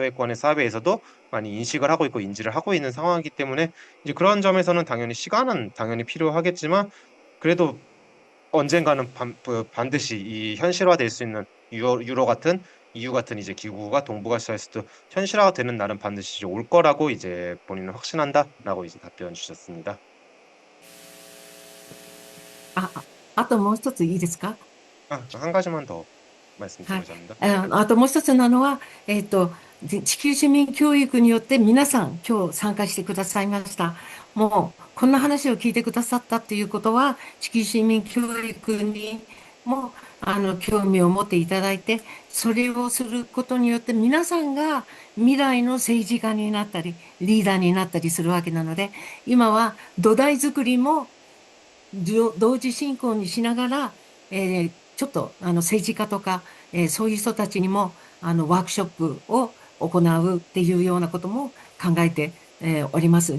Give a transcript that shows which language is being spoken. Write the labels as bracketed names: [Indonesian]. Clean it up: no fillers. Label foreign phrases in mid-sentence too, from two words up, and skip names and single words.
[Korean] 사회에서도 많이 인식을 하고 있고 인지를 하고 있는 상황이기 때문에 이제 그런 점에서는 당연히 시간은 당연히 필요하겠지만 그래도 언젠가는 반드시 이 현실화될 수 있는 유로 같은 EU 같은 이제 기구가 동북아시아에서도 현실화가 되는 날은 반드시 이제 올 거라고 이제 본인은 확신한다라고 이제 답변 주셨습니다. [Japanese] あともう一ついいですか？ [Korean] 한 가지만 더 [Japanese] はい。 [Korean] 말씀드리고자 합니다. [Japanese] あともう一つなのは、地球市民教育によって皆さん今日参加してくださいました。もう、こんな話を聞いてくださったっていうことは、地球市民教育にも、興味を持っていただいて、それをすることによって皆さんが未来の政治家になったり、リーダーになったりするわけなので、今は土台作りも同時進行にしながら、ちょっと政治家とか、そういう人たちにもワークショップを行うっていうようなことも考えて、おります。